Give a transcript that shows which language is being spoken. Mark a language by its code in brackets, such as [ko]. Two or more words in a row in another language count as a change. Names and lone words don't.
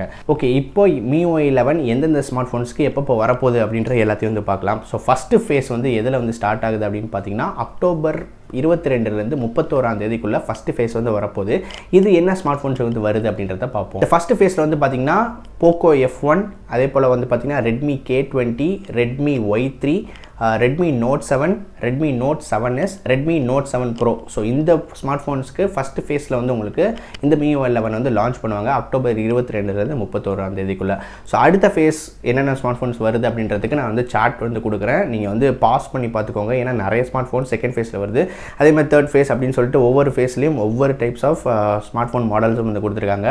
[ta] ஓகே, இப்போ MiUI 11 எந்தெந்த [en] smart phonesக்கு [ta] எப்போ வரப்போகுது அப்படின்ற எல்லாத்தையும் வந்து பார்க்கலாம். [en] so first phase [ta] வந்து எதில் வந்து ஸ்டார்ட் ஆகுது அப்படின்னு பார்த்தீங்கன்னா [en] October 22 first phase [ta] வந்து வரப்போகுது. இது என்ன [en] smart phones [ta] வந்து வருது அப்படின்றத பார்ப்போம். இந்த [en] first phaseில் [ta] வந்து பார்த்தீங்கன்னா Poco F1, அதே போல் வந்து பார்த்தீங்கன்னா Redmi K20, Redmi Y3, Redmi Note 7, Redmi Note 7S, Redmi Note 7 Pro. ஸோ இந்த [en] smart phonesக்கு first phaseில் [ta] வந்து உங்களுக்கு இந்த MiUI 11 வந்து லான்ச் பண்ணுவாங்க [en] October 22 so [ta] அடுத்த ஃபேஸ் என்னென்ன [en] smart phones [ta] வருது அப்படின்றதுக்கு நான் வந்து சார்ட் வந்து கொடுக்குறேன். நீங்கள் வந்து பாஸ் பண்ணி பார்த்துக்கோங்க, ஏன்னா நிறைய [en] smart phone second phaseில் [ta] வருது. அதே மாதிரி [en] third phase [ta] அப்படின்னு சொல்லிட்டு ஒவ்வொரு ஃபேஸ்லேயும் ஒவ்வொரு [en] types of smart phone modelsும் [ta] வந்து கொடுத்துருக்காங்க.